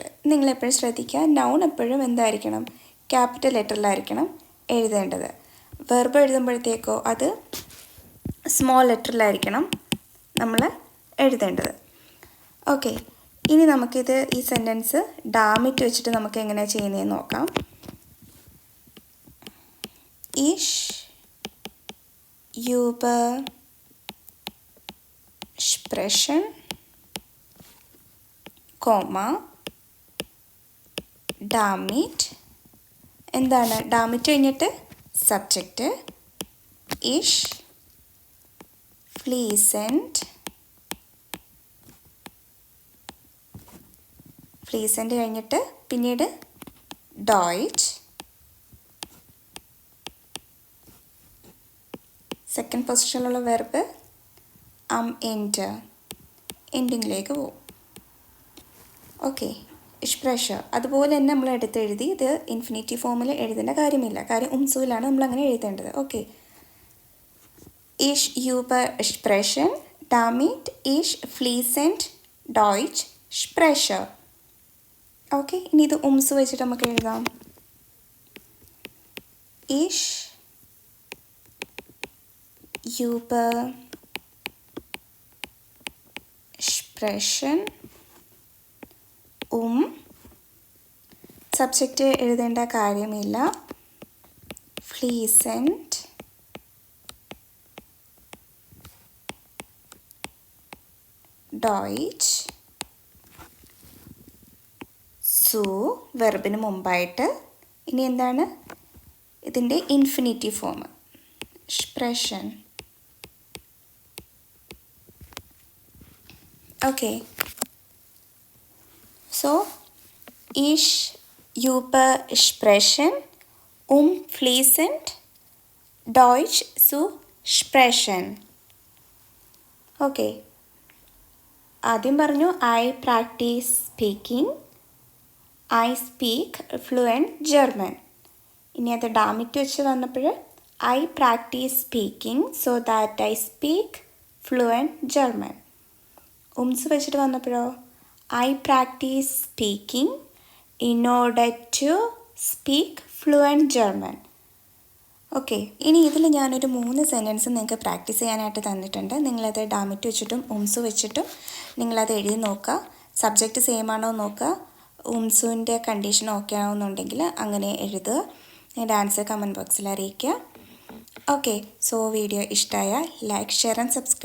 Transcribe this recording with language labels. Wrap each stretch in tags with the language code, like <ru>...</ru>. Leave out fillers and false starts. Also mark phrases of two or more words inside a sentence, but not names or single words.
<ml>നിങ്ങളെപ്പോഴും ശ്രദ്ധിക്കുക, നൗൺ എപ്പോഴും എന്തായിരിക്കണം?</ml> <en>capital letterilaayirikkanam</en> <ml>എഴുതേണ്ടത്. വെർബ് എഴുതുമ്പോഴത്തേക്കോ അത്</ml> <en>small letterilaayirikkanam</en> <ml>നമ്മൾ എഴുതേണ്ടത്. ഓക്കെ, ഇനി നമുക്കിത് ഈ സെൻറ്റൻസ് ഡാമിറ്റ് വെച്ചിട്ട് നമുക്ക് എങ്ങനെയാണ് ചെയ്യുന്നതെന്ന് നോക്കാം.</ml> <de>Ich übe sprechen, ഡാമിറ്റ്.</de> <ml>എന്താണ് ഡാമിറ്റ് കഴിഞ്ഞിട്ട് സബ്ജക്റ്റ്</ml> <de>ich fließend,</de> <ml>ഫ്ലീസൻ്റ് കഴിഞ്ഞിട്ട് പിന്നീട് Deutsch,</ml> <en>second positionilulla verb end, endingilekku</en> <ml>പോകും. ഓക്കെ, ഇഷ്പ്രഷ അതുപോലെ തന്നെ നമ്മൾ എടുത്തെഴുതി. ഇത്</ml> <en>infinitive formil</en> <ml>എഴുതേണ്ട കാര്യമില്ല, കാര്യം ഉംസുവിലാണ് നമ്മൾ അങ്ങനെ എഴുതേണ്ടത്. ഓക്കെ,</ml> <de>Ich übe sprechen, damit ich fließend Deutsch spreche.</de> <ml>ഓക്കെ, ഇനി ഇത് ഉംസു വെച്ചിട്ട് നമുക്ക് എഴുതാം.</ml> <de>Ich übe sprechen,</de> <ml>സബ്ജക്റ്റ് എഴുതേണ്ട കാര്യമില്ല,</ml> <de>fließend Deutsch zu</de> <ml>വെർബിന് മുമ്പായിട്ട്. ഇനി എന്താണ് ഇതിൻ്റെ ഇൻഫിനിറ്റീവ് ഫോം?</ml> <de>sprechen.</de> <en>okay, so</en> <de>ich übe sprechen, fließend Deutsch zu sprechen.</de> <en>ഓക്കെ,</en> <ml>ആദ്യം പറഞ്ഞു</ml> <en>I practice speaking, I speak fluent German.</en> <ml>ഇനി അത് ഡാമിറ്റ് വെച്ച് വന്നപ്പോൾ</ml> <en>I practice speaking so that I speak fluent German.</en> <ml>ഉംസ് വെച്ചിട്ട് വന്നപ്പോഴോ</ml> <en>I practice speaking in order to speak fluent German.</en> <ml>ഓക്കെ, ഇനി ഇതിൽ ഞാനൊരു 3 സെൻറ്റൻസ് നിങ്ങൾക്ക് പ്രാക്ടീസ് ചെയ്യാനായിട്ട് തന്നിട്ടുണ്ട്. നിങ്ങളത് ഡാമിറ്റ് വെച്ചിട്ടും ഉംസു വെച്ചിട്ടും നിങ്ങളത് എഴുതി നോക്കുക.</ml> <en>subject same</en> <ml>ആണോ നോക്കുക. ഉംസുവിൻ്റെ കണ്ടീഷൻ ഓക്കെ ആവുന്നുണ്ടെങ്കിൽ അങ്ങനെ എഴുതുക. എൻ്റെ ആൻസർ</ml> <en>comment boxil</en> <ml>അറിയിക്കുക.</ml> <en>okay, so video</en> <ml>ഇഷ്ടമായ</ml> <en>like, share and subscribe.</en>